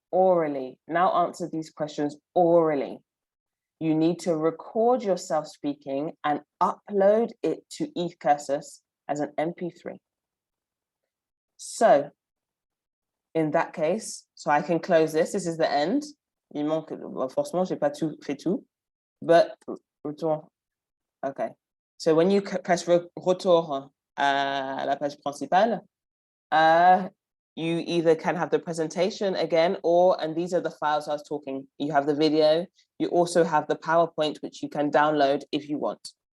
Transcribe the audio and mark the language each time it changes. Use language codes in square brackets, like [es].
[en] Now answer these questions orally. You need to record yourself speaking and upload it to Ecursus as an MP3. So in that case, so I can close this. This is the end. [fr] Il manque, forcément, j'ai pas tout fait tout, but retour. [en] Okay. So when you press [fr] retour à la page principale, [en] you either can have the presentation again, or, and these are the files I was talking, you have the video, you also have the PowerPoint, which you can download if you want.